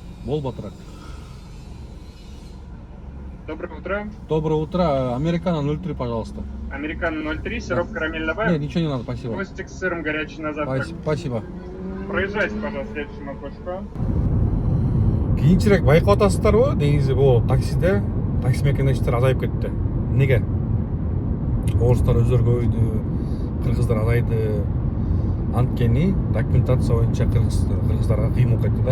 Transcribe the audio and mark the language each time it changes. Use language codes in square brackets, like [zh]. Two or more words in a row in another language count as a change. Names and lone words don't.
[ky] бол батыраак. [ru] Доброе утро. Доброе утро. Американо 03, пожалуйста. Американо 03, сироп карамель Нет, добавим. ничего не надо, спасибо. Хвостик с сыром горячий на завтрак. Спасибо. Проезжайте, пожалуйста, следующему окошку. [ky] Кийинчерээк байкап атасыздарбы? Негизи бул таксиде такси мекенештер азайып кетти. Эмнеге? Орустар өздөрү көбөйдү, кыргыздар азайды. Анткени документация боюнча кыргыздарга кыйын болуп кетти да.